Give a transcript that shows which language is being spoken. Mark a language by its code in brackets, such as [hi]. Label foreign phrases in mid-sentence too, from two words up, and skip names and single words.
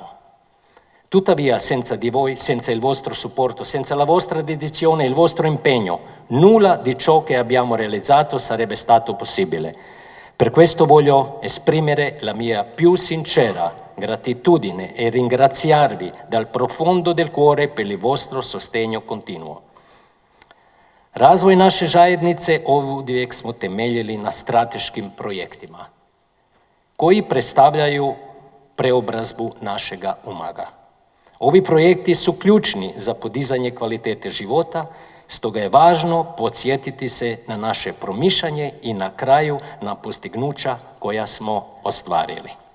[it] Tuttavia, senza di voi, senza il vostro supporto, senza la vostra dedizione e il vostro impegno, nulla di ciò che abbiamo realizzato sarebbe stato possibile. Per questo voglio esprimere la mia più sincera gratitudine e ringraziarvi dal profondo del cuore per il vostro sostegno continuo. [hr] Razvoj naše zajednice uvijek smo temeljili na strateškim projektima koji predstavljaju preobrazbu našega Umaga. Ovi projekti su ključni za podizanje kvalitete života, stoga je važno podsjetiti se na naše promišljanje i na kraju na postignuća koja smo ostvarili.